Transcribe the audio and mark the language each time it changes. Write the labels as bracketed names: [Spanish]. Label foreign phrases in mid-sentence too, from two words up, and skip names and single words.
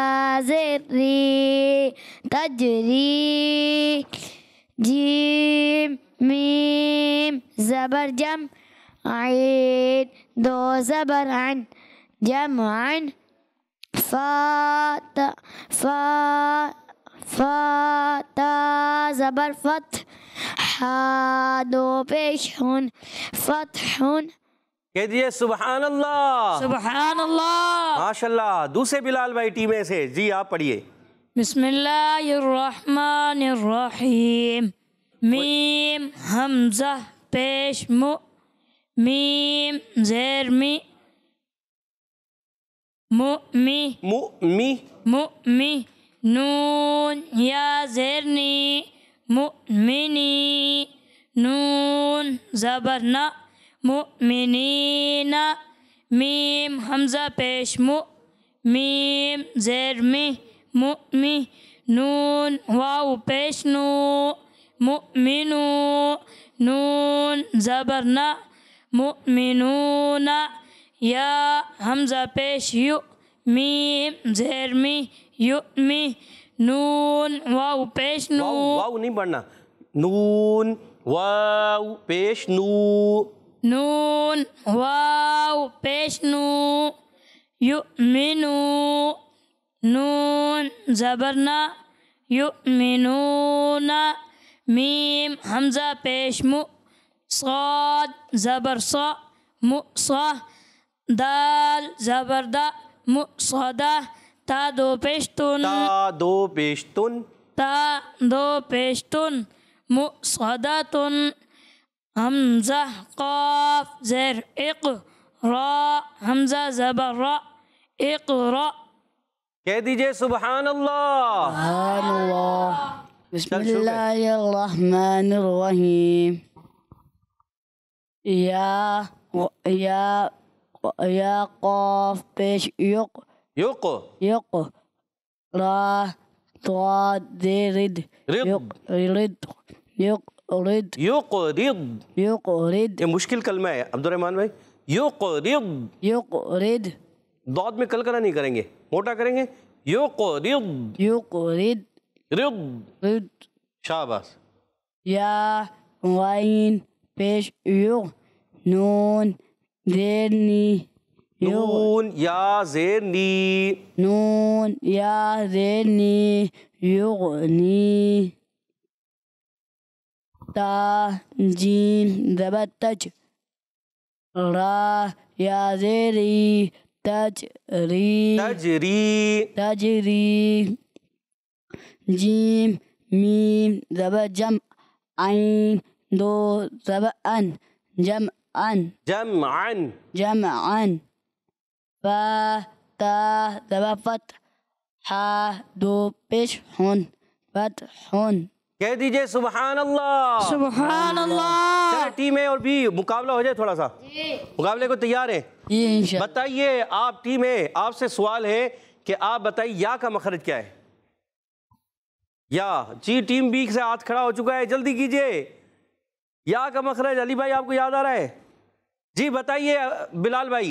[Urdu] زیری تجری جیم میم زبر جم عین دو زبر عن جمعا فا تا زبر فتح حا دو پیش ہن فتحن کہہ دیجئے [Arabic] سبحان اللہ سبحان اللہ [Urdu] ماشاءاللہ دوسرے بلال بھائی ٹیمیں سے جی آپ پڑھیے [Arabic] بسم اللہ الرحمن الرحیم [Urdu] میم حمزہ پیش مو میم زیر می مؤمی مؤمی مؤمی نون یا زیر نی مؤمنی نون زبر نا مؤمنین میم حمزہ پیش مو میم زیر می مؤمی نون واو پیش نو مؤمنو نون زبر نا مؤمنون یا حمزہ پیش یو میم زیر می یؤمی نون واو پیش نو واو نہیں پڑھنا نون واو پیش نو نون واو پیش نو یؤمنو نون زبرنا یؤمنون میم حمزہ پیش مو صاد زبر صا مصا دال زبر دا مصدا تا دو پیشتن تا دو پیشتن تا دو پیشتن مصدتن حمزہ قاف زیر اق را حمزہ زبر را اقرا کہہ دیجئے [Arabic] سبحان اللہ سبحان اللہ بسم [Urdu] چل شروع کر۔ [Arabic] اللہ الرحمن الرحیم [Urdu] یا قاف پیش یق یق یق را ضاد رد رد رد رد یقرض رد یہ مشکل کلمہ ہے عبد الرحمن بھائی یقرض رد ضاد میں کلکلہ نہیں کریں گے موٹا کریں گے یقرض رد رد رد شاباش یا غین پیش یغ نون زیر نی نون یا زیر نی نون یا زیر نی یغنی تا جیم زبر تج را یا زیری تجری تجری تجری جیم میم زبر جم عین دو زبر ان جمعا جمعا جمعا فا تا زبر فتح حا دو پیش ہن فتح کہہ دیجئے [Arabic] سبحان اللہ سبحان اللہ [Urdu] چلے [English] team A [Urdu] اور بی مقابلہ ہو جائے تھوڑا سا مقابلے کو تیار ہیں یہ انشاءاللہ بتائیے آپ [English] team A [Urdu] آپ سے سوال ہے کہ آپ بتائیے یا کا مخرج کیا ہے یا جی [English] team B [Urdu] سے ہاتھ کھڑا ہو چکا ہے جلدی کیجئے یا کا مخرج علی بھائی آپ کو یاد آ رہا ہے جی بتائیے بلال بھائی